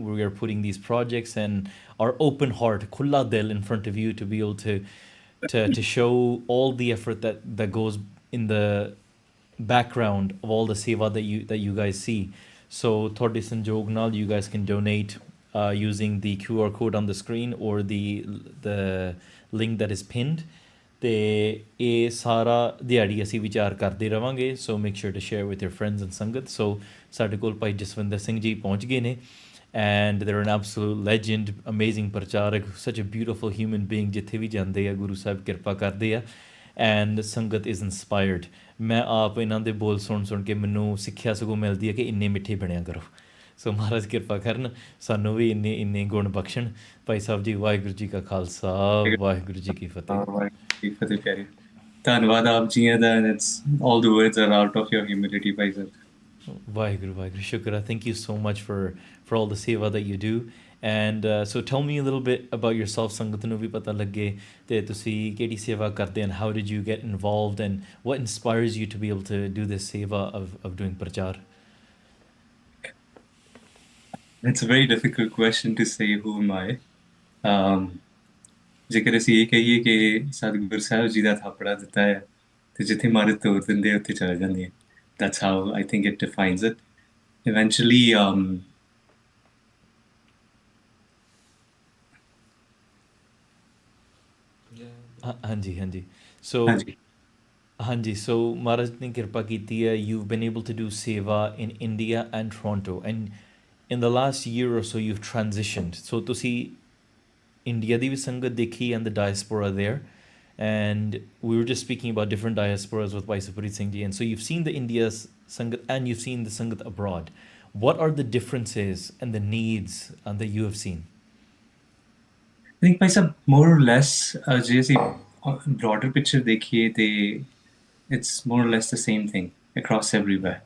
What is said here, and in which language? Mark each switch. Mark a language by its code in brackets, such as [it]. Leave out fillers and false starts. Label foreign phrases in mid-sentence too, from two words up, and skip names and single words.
[en] We are putting these projects and our open heart, [pa] ਖੁੱਲ੍ਹਾ ਦਿਲ, [en] in front of you to be able to show all the effort that goes in the background of all the seva that you guys see. [pa] ਸੋ ਥੋੜ੍ਹੀ ਸੰਜੋਗ ਨਾਲ, [en] you guys can donate using the QR code on the screen or the link that is pinned. [pa] ਤੇ ਇਹ ਸਾਰਾ ਦਿਹਾੜੀ ਅਸੀਂ ਵਿਚਾਰ ਕਰਦੇ ਰਵਾਂਗੇ, [en] so make sure to share with your friends and [pa] ਸੰਗਤ. ਸੋ ਸਾਡੇ ਕੋਲ ਭਾਈ ਜਸਵਿੰਦਰ ਸਿੰਘ ਜੀ ਪਹੁੰਚ ਗਏ ਨੇ, [en] and they're an absolute legend, amazing [pa] ਪ੍ਰਚਾਰਕ, [en] such a beautiful human being. [pa] ਜਿੱਥੇ ਵੀ ਜਾਂਦੇ ਆ ਗੁਰੂ ਸਾਹਿਬ ਕਿਰਪਾ ਕਰਦੇ ਆ, [en] and sangat is inspired. [pa] ਮੈਂ ਆਪ ਇਹਨਾਂ ਦੇ ਬੋਲ ਸੁਣ ਕੇ ਮੈਨੂੰ ਸਿੱਖਿਆ ਸਗੋਂ ਮਿਲਦੀ ਹੈ ਕਿ ਇੰਨੇ ਮਿੱਠੇ ਬਣਿਆ ਕਰੋ. ਸੋ ਮਹਾਰਾਜ ਕਿਰਪਾ ਕਰਨ, ਸਾਨੂੰ ਵੀ ਇੰਨੇ ਗੁਣ ਬਖਸ਼ਣ. ਭਾਈ ਸਾਹਿਬ ਜੀ, ਵਾਹਿਗੁਰੂ ਜੀ ਕਾ ਖਾਲਸਾ, ਵਾਹਿਗੁਰੂ ਜੀ ਕੀ ਫਤਿਹ. ਧੰਨਵਾਦ ਆਪ ਜੀਆਂ ਦਾ. [en] It's all the words are out of your humility, [pa] ਭਾਈ ਸਾਹਿਬ. Vaheguru, shukra. [en] Thank you so much for all the seva that you do. And so tell me a little bit about yourself, [pa] ਸੰਗਤ ਨੂੰ ਵੀ ਪਤਾ ਲੱਗੇ ਤੇ ਤੁਸੀਂ ਕਿਹੜੀ ਸੇਵਾ ਕਰਦੇ, [en] and how did you get involved, and what inspires you to be able to do this seva of doing prachar? It's a very difficult question to say who am I. [pa] ਜੇਕਰ ਅਸੀਂ ਇਹ ਕਹੀਏ ਕਿ ਸਤਿਗੁਰ ਸਾਹਿਬ ਜੀ ਦਾ ਥਾਪੜਾ ਦਿੱਤਾ ਹੈ ਤੇ ਜਿੱਥੇ ਮਾਰੇ ਤੋਰ ਦਿੰਦੇ ਉੱਥੇ ਚਲੇ ਜਾਂਦੇ ਆ. [en] That's how I think it defines it. Eventually, [pa] ਹਾਂਜੀ. ਸੋ ਮਹਾਰਾਜ ਨੇ ਕਿਰਪਾ ਕੀਤੀ ਹੈ. [en] You've been able to do seva in India and Toronto, and in the last year or so you've transitioned. So [pa] ਤੁਸੀਂ India ਦੀ ਵੀ ਸੰਗਤ ਦੇਖੀ [en] and the diaspora there, and we were just speaking about different diasporas with Bhai Supreet Singh Ji, and so you've seen the India's sangat and you've seen the sangat abroad. What are the differences and the needs that you have seen? I think by some more or less, just a broader picture dekhiye, it's more or less the same thing across everywhere.